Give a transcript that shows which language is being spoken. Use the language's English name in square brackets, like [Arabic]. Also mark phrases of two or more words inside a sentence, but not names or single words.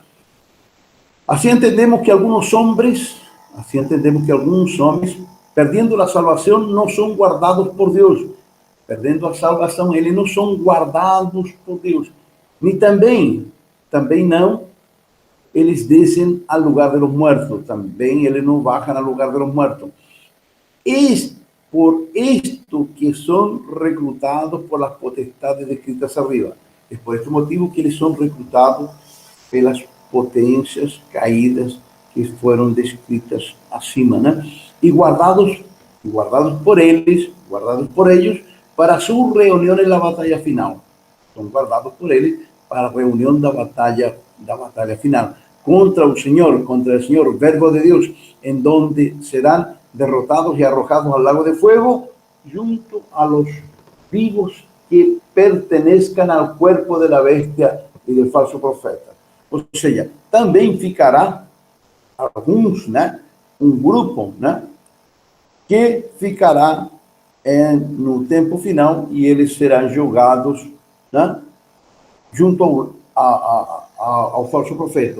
[Portuguese] Assim entendemos que alguns homens, perdendo a salvação, não são guardados por Deus. Perdendo a salvação, eles não são guardados por Deus. Nem também não, eles descem ao lugar de [Spanish] los muertos. [Portuguese] Também eles não baixam ao lugar de [Spanish] los muertos. [Portuguese] Por isto que são recrutados [Spanish] por las potestades descritas arriba. [Portuguese] É por este motivo que eles são recrutados pelas potências caídas que foram descritas acima, né? [Spanish] E guardados guardados por ellos, para su reunión en la batalla final. [Portuguese] Son guardados por eles para a reunião da batalha final. [Spanish] Contra el Señor, verbo de Dios, en donde serán derrotados y arrojados al lago de fuego, junto a los vivos que pertenezcan al cuerpo de la bestia y del falso profeta. [Portuguese] Ou seja, também ficará alguns, né, grupo, né, que ficará no tempo final e eles serão julgados, né, junto ao falso profeta.